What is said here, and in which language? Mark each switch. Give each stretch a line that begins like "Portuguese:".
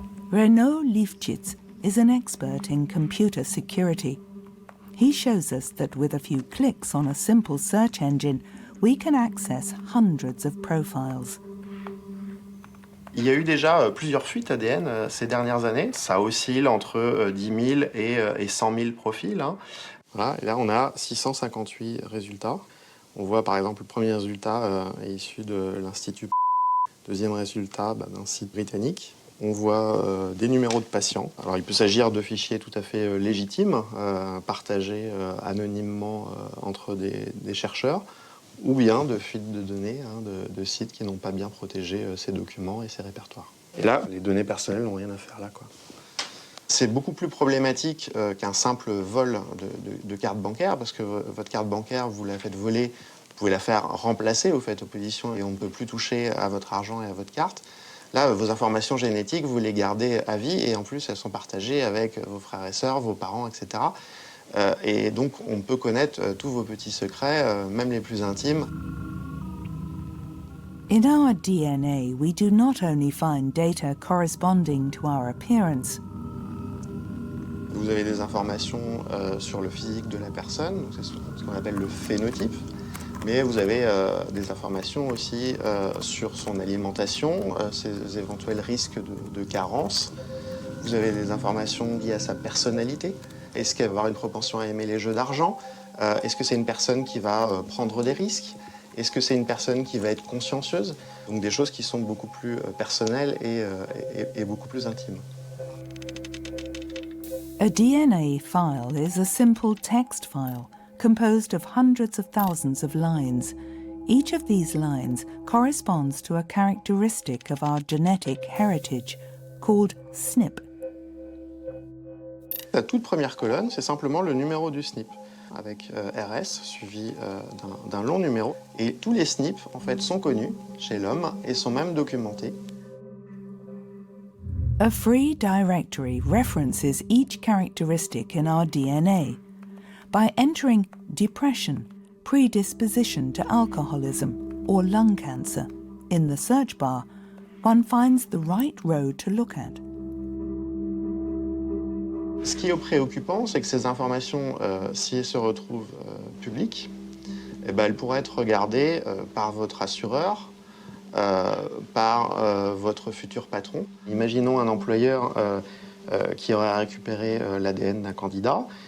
English: Renaud Lifchitz is an expert in computer security. He shows us that with a few clicks on a simple search engine, we can access hundreds of profiles.
French: Il y a eu déjà plusieurs fuites ADN ces dernières années. Ça oscille entre 10 000 et 100 000 profils. Hein. Voilà, et là, on a 658 résultats. On voit par exemple le premier résultat est issu de l'Institut. Deuxième résultat d'un site britannique. On voit des numéros de patients. Alors il peut s'agir de fichiers tout à fait légitimes, partagés anonymement entre des chercheurs, ou bien de fuites de données, de sites qui n'ont pas bien protégé ces documents et ces répertoires. Et là, les données personnelles n'ont rien à faire là, quoi. C'est beaucoup plus problématique qu'un simple vol de carte bancaire, parce que votre carte bancaire, vous la faites voler, vous pouvez la faire remplacer, vous faites opposition et on ne peut plus toucher à votre argent et à votre carte. Là, vos informations génétiques, vous les gardez à vie et en plus, elles sont partagées avec vos frères et sœurs, vos parents, etc. Et donc, on peut connaître tous vos petits secrets, même les plus intimes.
English: In our DNA, we do not only find data corresponding to our appearance.
French: Vous avez des informations sur le physique de la personne, c'est ce qu'on appelle le phénotype. Mais vous avez des informations aussi sur son alimentation, ses éventuels risques de carence. Vous avez des informations liées à sa personnalité. Est-ce qu'elle va avoir une propension à aimer les jeux d'argent? Est-ce que c'est une personne qui va prendre des risques? Est-ce que c'est une personne qui va être consciencieuse? Donc des choses qui sont beaucoup plus personnelles et beaucoup plus intimes.
English: A DNA file is a simple text file composed of hundreds of thousands of lines. Each of these lines corresponds to a characteristic of our genetic heritage, called SNP.
French: La toute première colonne, c'est simplement le numéro du SNP, avec RS suivi d'un long numéro. Et tous les SNP, en fait, sont connus chez l'homme et sont même documentés.
English: A free directory references each characteristic in our DNA. By entering depression, predisposition to alcoholism, or lung cancer in the search bar, one finds the right road to look at.
French: Ce qui est préoccupant, c'est que ces informations, si elles se retrouvent publiques, eh ben, elles pourraient être regardées par votre assureur, par votre futur patron. Imaginons un employeur qui aurait récupéré l'ADN d'un candidat.